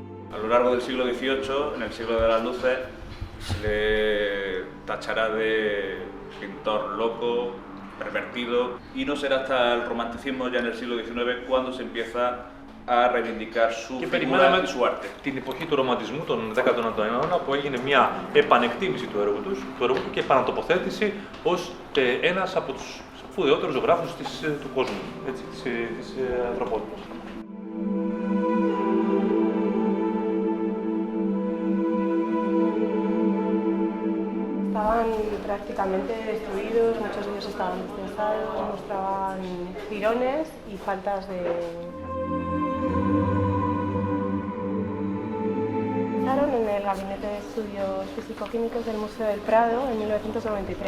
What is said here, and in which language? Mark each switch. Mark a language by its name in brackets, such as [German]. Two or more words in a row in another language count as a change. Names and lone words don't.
[Spanish] A lo largo del siglo XVIII, en el siglo de las luces, se le tachará de pintor loco, pervertido, y no será hasta el romanticismo, ya en el siglo XIX, cuando se empieza a reivindicar su figura y su arte. [Greek] Την εποχή του ρομαντισμού, τον 19ο αιώνα, που έγινε μια επανεκτίμηση του έργου του και επανατοποθέτηση ως ένας από τους σπουδαιότερους ζωγράφους του κόσμου, της ανθρωπότητας. [Spanish] Estaban prácticamente destruidos, muchos de ellos estaban destrozados, mostraban jirones y faltas de... Empezaron en el Gabinete de Estudios Físico-Químicos del Museo del Prado en 1993.